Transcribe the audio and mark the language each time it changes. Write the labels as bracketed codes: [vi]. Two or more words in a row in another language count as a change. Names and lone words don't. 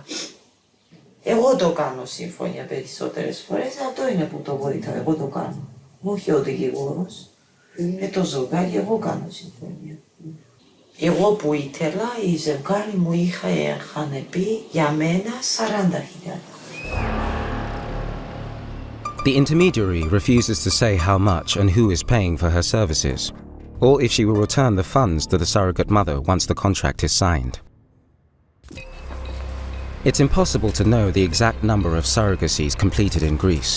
[el] Εγώ το κάνω σύμφωνα περισσότερες φορές, αυτό είναι που το βοηθάω. Εγώ το κάνω. Όχι ο δικηγόρος. Με το ζευγάρι εγώ κάνω συμφωνία. Εγώ που ήθελα, η ζευγάρι μου είχαν πει για μένα 40.000. [en] The intermediary refuses to say how much and who is paying for her services, or if she will return the funds to the surrogate mother once the contract is signed. It's impossible to know the exact number of surrogacies completed in Greece.